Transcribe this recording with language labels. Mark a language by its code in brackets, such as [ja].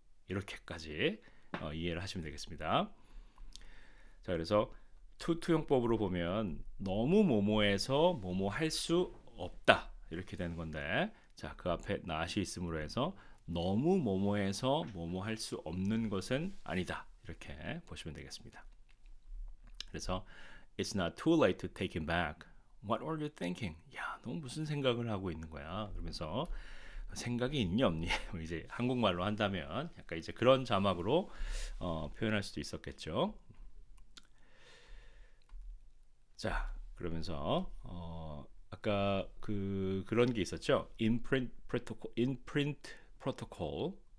[ko] 이렇게까지 이해를 하시면 되겠습니다. 자, 그래서 투용법으로 보면 너무 뭐뭐해서 뭐뭐할 수 없다. 이렇게 되는 건데 자, 그 앞에 not이 있음으로 해서 너무 뭐뭐해서 뭐뭐할 수 없는 것은 아니다. 이렇게 보시면 되겠습니다. 그래서 [en] It's not too late to take him back. What were you thinking? [ko] 야, 너 무슨 생각을 하고 있는 거야? 그러면서 생각이 있니 없니? 이제 한국말로 한다면 약간 이제 그런 자막으로 표현할 수도 있었겠죠. 자, 그러면서 아까 그런 게 있었죠. imprint 프로토콜.